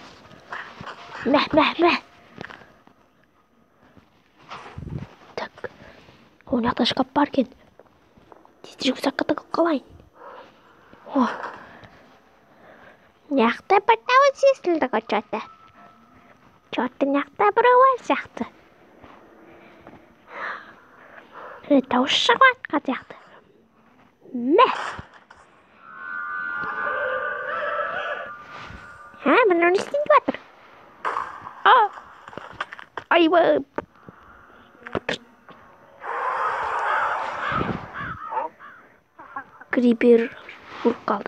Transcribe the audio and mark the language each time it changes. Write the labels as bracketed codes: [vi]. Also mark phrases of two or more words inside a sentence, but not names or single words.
[kk] Мә. Так. О, мына жақта шкаф бар екен. Тезірек ұзаққа тығылып қалайын. О. Мына жақта бір дауыс естілді ғой что-то. Что-то мына жақта біреу сияқты. Дауыс шығып жатқан сияқты. Мә. Бұны не істейді жатыр? Айбай. Крипер ұрып қалды.